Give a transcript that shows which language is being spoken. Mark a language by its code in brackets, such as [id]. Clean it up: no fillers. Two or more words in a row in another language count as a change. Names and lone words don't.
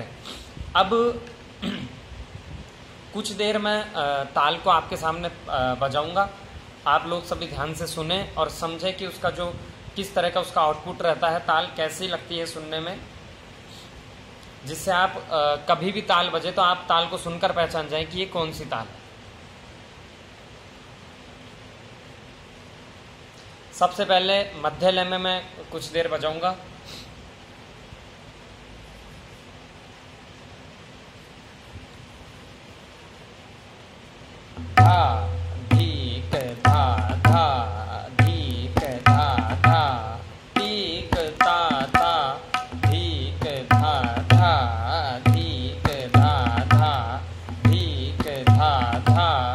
[hi] अब कुछ देर में ताल को आपके सामने बजाऊंगा, आप लोग सभी ध्यान से सुने और समझें कि उसका जो किस तरह का उसका आउटपुट रहता है, ताल कैसी लगती है सुनने में, जिससे आप कभी भी ताल बजे तो आप ताल को सुनकर पहचान जाएं कि ये कौन सी ताल है। सबसे पहले मध्य लय में मैं कुछ देर बजाऊंगा। धा धीक धा, धा धीक धा, धा तीक ता, ता धीक धा, धा धीक धा, धा धीक धा, धा